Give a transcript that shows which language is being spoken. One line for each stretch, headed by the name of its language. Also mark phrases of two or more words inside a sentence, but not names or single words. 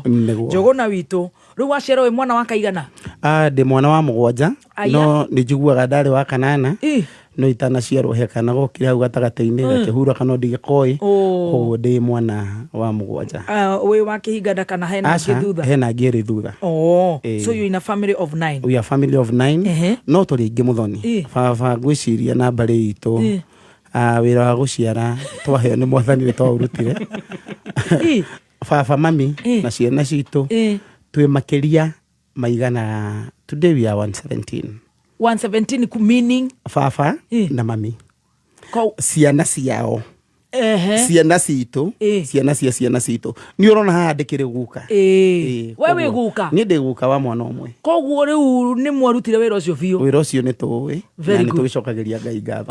Kikuyu: Njuguna witu riu waciarwo we mwana wa kaigana? Ndi mwana wa mugwanja no ni njiguaga ndari wa kanana. No itana ciarwo hekana gokire hau gatagata-ini gakihura kana ndigikoi koguo ndi mwana wa mugwanja. We wakihingana kana hena ngithutha? Hena ngiri thutha.
English: So you in a family of 9? We are family of 9.
Kikuyu: No turi ingi muthoni baba ngwiciria na bari itu wira wa guciara twaheo ni mwathani ni twaurutire baba mami na ciana citu twi makiria maigana.
English: Today we are 117 meaning
Kikuyu: baba na mami ciana ciao ciana citu ciana cia ciana citu ni urona ha ndikire guka wewe guka ni ndi guka wa mwana umwe koguo riu ni mwarutire wira ucio biu. Wira ucio ni tuwi na ni tugicokagiria Ngai ngatho.